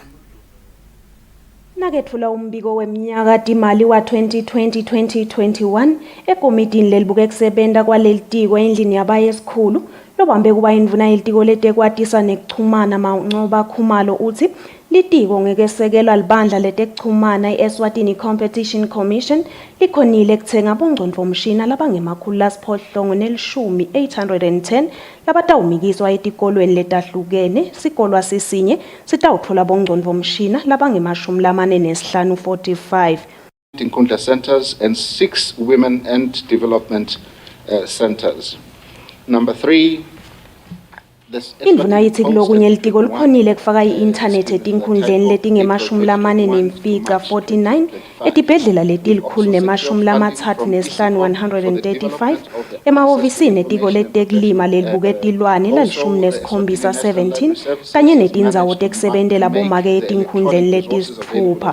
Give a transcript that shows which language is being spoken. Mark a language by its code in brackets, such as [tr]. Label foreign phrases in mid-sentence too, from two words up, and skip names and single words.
[ss] Nakethula umbiko weminyaka timali wa 2020-2021 ekomitini lelibuke kusebenta kwaleli tiko endlini yabayesikhulu lobambe kuba indvuna yelitiko letekwatisa nekuchumana Mancoba Khumalo uthi litiko ngekesekelwa libandla letekuchumana i-Eswatini Competition Commission likhonile kuthenga bongcondvomshina labangemakhulu asiphohlongo ne-810 labatawumikiswa etikolweni letahlukene. Sikolwa sisinye sitawuthola bongcondvomshina labangemashumi 45. [en] Inkundla centers and 6 women and development centers. Number 3, [ss] indvuna yithi kulokunye litiko likhonile kufaka i-internet etinkundleni letingemashumi 49 etibhedlela letilikhulu nemashumi 135 emahhovisini etiko letekulima lelibuke tilwane lalishumi 17 kanye netindzawo tekusebentela bomake etinkhundleni letisithupha.